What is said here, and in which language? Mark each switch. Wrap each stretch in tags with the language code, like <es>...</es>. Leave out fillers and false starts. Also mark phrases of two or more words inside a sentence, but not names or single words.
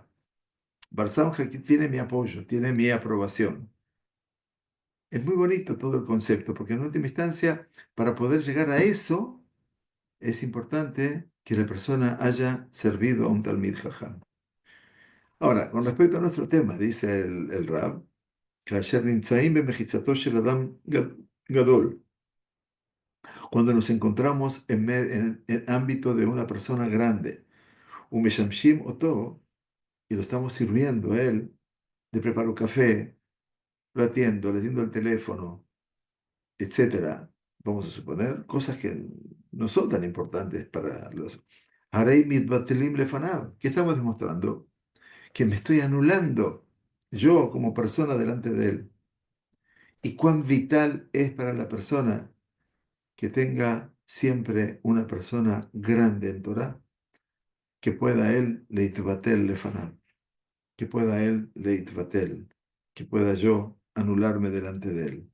<arc>בר סמכא</arc> <es>que tiene mi apoyo, tiene mi aprobación. Es muy bonito todo el concepto, porque en última instancia, para poder llegar a eso, es importante que la persona haya servido a un</es> <he>תלמיד חכם.</he> <es>Ahora, con respecto a nuestro tema, dice el Rab,</es> <he>כאשר נמצאים במחיצתו של אדם גדול,</he> <es>cuando nos encontramos en ámbito de una persona grande,</es> <he>ומשמשים אותו,</he> <es>y lo estamos sirviendo a él, le preparo café, lo atiendo, le atiendo el teléfono, etcétera, vamos a suponer, cosas que no son tan importantes para los...</es> <he>הרי מתבטלים לפניו.</he> <es>¿Qué estamos demostrando? Que me estoy anulando yo como persona delante de él. Y cuán vital es para la persona que tenga siempre una persona grande en Torah, que pueda él</es> <he>להתבטל לפניו,</he> <es>que pueda él leitbatel, que pueda yo anularme delante de él.</es>